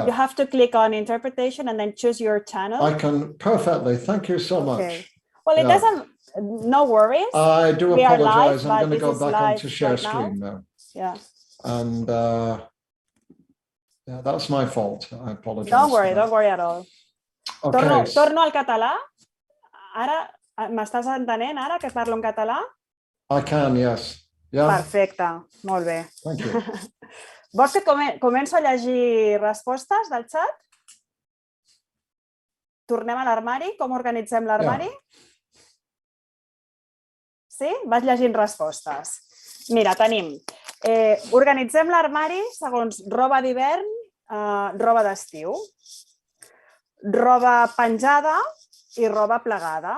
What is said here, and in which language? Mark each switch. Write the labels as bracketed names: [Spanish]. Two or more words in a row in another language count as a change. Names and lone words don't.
[English] You have to click on interpretation and then choose your channel. I can perfectly. Thank you so much. Well, it doesn't, no worries. I do We are apologize. live, I'm going to but go this is back live onto share right now. screen now. Yeah. And yeah, that's my fault. I apologize. Don't worry at all. Okay. [Catalan] Torno al català. Ara, m'estàs entenent ara que parlo en català? [English] I can, yes. Yeah. [Catalan] Perfecte, molt bé. [English] Thank you. [Catalan] Vols que començo a llegir respostes del xat? Tornem a l'armari? Com organitzem l'armari? Sí? Vas llegint respostes. Mira, tenim. Organitzem l'armari segons roba d'hivern, roba d'estiu, roba penjada i roba plegada.